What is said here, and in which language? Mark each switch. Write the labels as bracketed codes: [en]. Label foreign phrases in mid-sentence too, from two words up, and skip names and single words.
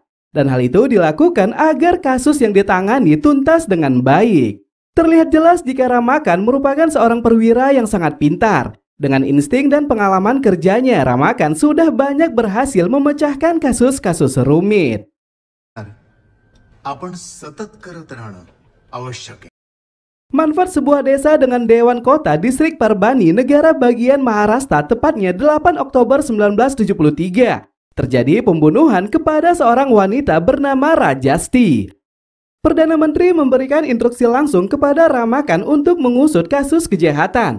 [id] Dan hal itu dilakukan agar kasus yang ditangani tuntas dengan baik. Terlihat jelas jika Ramakan merupakan seorang perwira yang sangat pintar. Dengan insting dan pengalaman kerjanya, Ramakan sudah banyak berhasil memecahkan kasus-kasus rumit. [mr] आपण सतत करत राहणं आवश्यक आहे. [id] Manfaat sebuah desa dengan Dewan Kota Distrik Parbhani, negara bagian Maharashtra, tepatnya 8 Oktober 1973. Terjadi pembunuhan kepada seorang wanita bernama Rajasti. Perdana Menteri memberikan instruksi langsung kepada Ramakan untuk mengusut kasus kejahatan.